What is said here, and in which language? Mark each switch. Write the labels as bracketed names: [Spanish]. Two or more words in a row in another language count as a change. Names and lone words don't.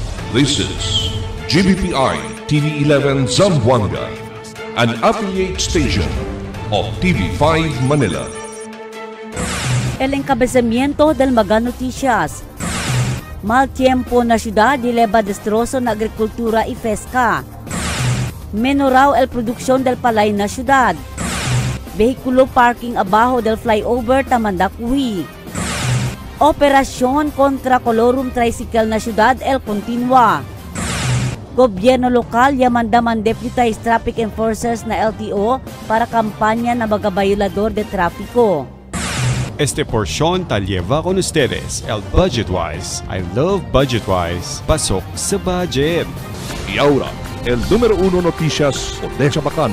[English] This is GBPI TV11 Zamboanga, an affiliate station of TV5 Manila. [Chavacano] El encabezamiento del Mega Noticias. Mal tiempo na ciudad eleva destrozo na agrikultura y pesca. Menorao el producción del palay na ciudad. Vehikulo parking abajo del flyover Tamandacuy. Operasyon kontra Colorum Tricycle na ciudad el continua. Gobyerno lokal yamandaman [English] deputized traffic enforcers [Chavacano] na LTO para kampanya na mga bayolador de tráfico. Este porción tal lleva con ustedes el Budgetwise. [English] I love Budgetwise. [Filipino] Pasok sa budget. [Chavacano] Y ahora, el número 1 noticias de Chabacano.